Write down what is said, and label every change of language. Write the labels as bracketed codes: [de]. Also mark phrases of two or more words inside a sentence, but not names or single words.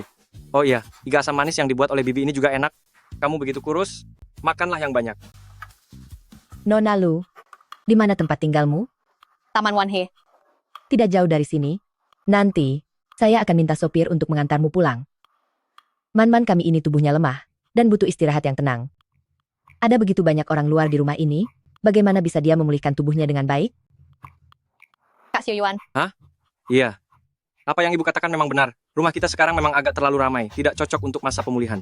[id] Oh iya, iga asam manis yang dibuat oleh Bibi ini juga enak. Kamu begitu kurus, makanlah yang banyak. Nona Lu, di mana tempat tinggalmu? Taman Wanhe. Tidak jauh dari sini. Nanti, saya akan minta sopir untuk mengantarmu pulang. Man Man kami ini tubuhnya lemah, dan butuh istirahat yang tenang. Ada begitu banyak orang luar di rumah ini, bagaimana bisa dia memulihkan tubuhnya dengan baik? Kak Xiu Yuan. Hah? Iya. Apa yang ibu katakan memang benar. Rumah kita sekarang memang agak terlalu ramai, tidak cocok untuk masa pemulihan.